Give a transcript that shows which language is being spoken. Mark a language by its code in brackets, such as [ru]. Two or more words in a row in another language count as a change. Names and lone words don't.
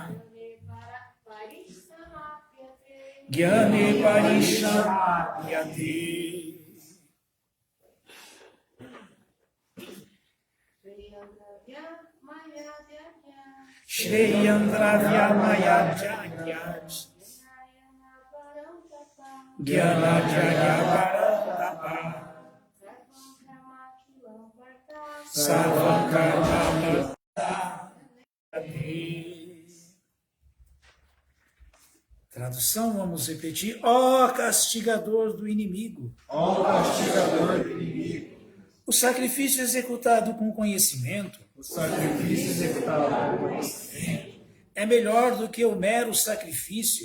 [sa] Jnane Parishamapyate, Shreyandravyamaya Jagya, Jnana Jagya Parantapa, Sarvam Karma Kilam Partha. [pt] Tradução, vamos repetir. Ó castigador do inimigo. Ó castigador do inimigo. O sacrifício executado com conhecimento O O sacrifício executado é melhor do que o mero sacrifício